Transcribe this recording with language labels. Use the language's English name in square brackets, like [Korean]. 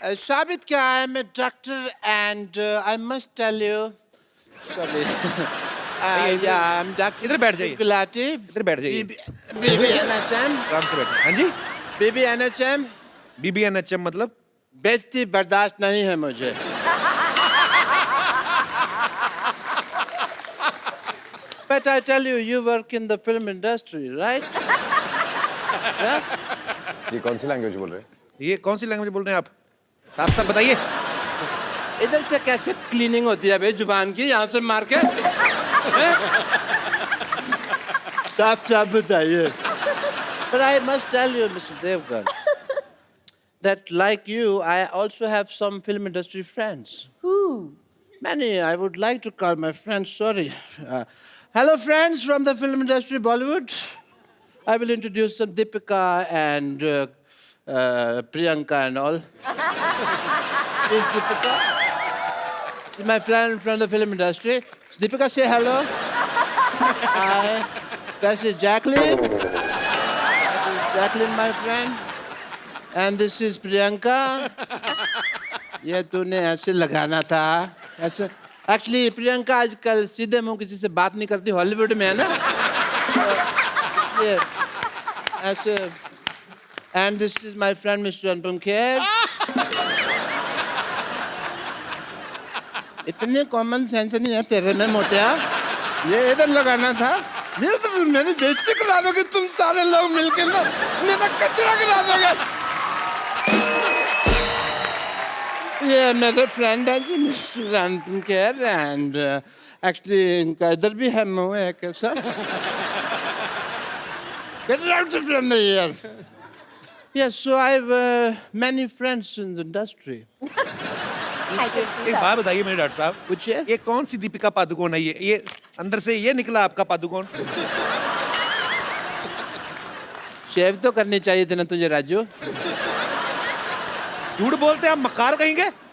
[Hindi] साबित क्या है, मैं doctor [English] and I must tell you, sorry, I am doctor [Hindi] इधर बैठ जाइए। गुलाटी, इधर बैठ जाइए, बीबी एनएचएम, आराम से बैठे। हाँ जी, बीबी एनएचएम, BBNHM मतलब? बेइज्जती बर्दाश्त नहीं है मुझे। [English] But I tell you, you work in the film industry, right? [Hindi] ये कौन सी लैंग्वेज बोल रहे हैं? ये कौन सी लैंग्वेज बोल रहे हैं आप? साफ साफ बताइए। इधर से कैसे क्लीनिंग होती है भाई जुबान की, यहाँ से मार के? साफ साफ बताइए। [English] But I must tell you, Mr. Devgan, that like you, I also have some film industry friends. Who? Many, I would like to call my friends, sorry. Hello, friends from the film industry, Bollywood. I will introduce some Deepika and Priyanka and all. This is Deepika. This is my friend from the film industry. Deepika, say hello. Hi. This is Jacqueline. This is Jacqueline, my friend. And this is Priyanka. [Hindi] ये तूने ऐसे लगाना था ऐसे actually Priyanka आजकल सीधे मुंह किसी से बात नहीं करती हॉलीवुड में है ना ये ऐसे [English] and this is my friend mister Anupam Kher [Hindi] इतने कॉमन सेंस नहीं है तेरे में मोटिया ये इधर लगाना था ये तो मेरी बेइज्जती करा दोगे तुम सारे लोग मिलकर ना मेरा कचरा करा दोगे ये मेरे फ्रेंड है जी mister Anupam Kher and actually इनका इधर भी है मुंह है कैसा [English] Get out from the here. Yes, so I have many friends in the industry. [Hindi] एक बात बताइए मेरे डॉक्टर साहब, पूछिए। ये कौन सी दीपिका पादुकोण है? ये अंदर से ये निकला आपका पादुकोण? शेव तो करनी चाहिए थी ना तुझे राजू। झूठ बोलते हैं आप, मक्कार कहेंगे?